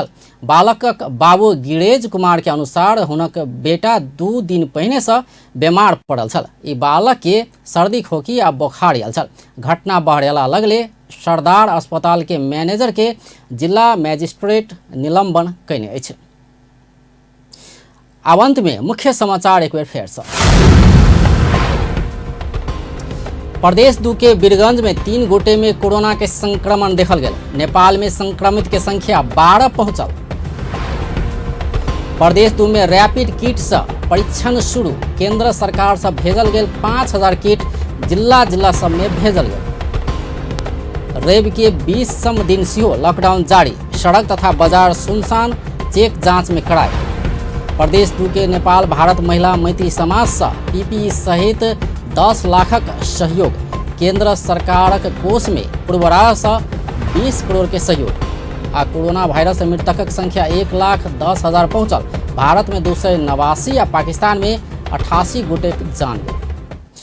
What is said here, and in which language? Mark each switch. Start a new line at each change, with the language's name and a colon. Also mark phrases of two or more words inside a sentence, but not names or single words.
Maithili: बालकक बाबू गिरेज कुमार के अनुसार हुनक बेटा 2 दिन पहिने से बीमार पड़ल छल। ई बालक के सर्दी खोखी आ बोखार आयल छल। घटना बहरेला लगले सरदार अस्पताल के मैनेजर के जिला मजिस्ट्रेट निलंबन कयने अछि। आब अंत में मुख्य समाचार एक बेर फेर से। प्रदेश 2 के वीरगंज में 3 गोटे में कोरोना के संक्रमण देखल गेल। नेपाल में संक्रमित के संख्या 12 पहुंचल। प्रदेश 2 में रैपिड किट से परीक्षण शुरू। केंद्र सरकार से भेजल गेल 5,000 किट जिला सब में भेजल गेल। रवि के 20 दिन सेहो लॉकडाउन जारी। सड़क तथा बाजार सुनसान, चेक जांच में कड़ाई। प्रदेश 2 के नेपाल भारत महिला मैत्री समाज से पीपीई सहित 10 लाखक सहयोग। केंद्र सरकारक कोष में पूर्वरा से 20 करोड़ के सहयोग। आ कोरोना वायरस मृतकक संख्या 1,10,000 पहुंचल। भारत में 289 आ पाकिस्तान में 88 गोटे जान गेल।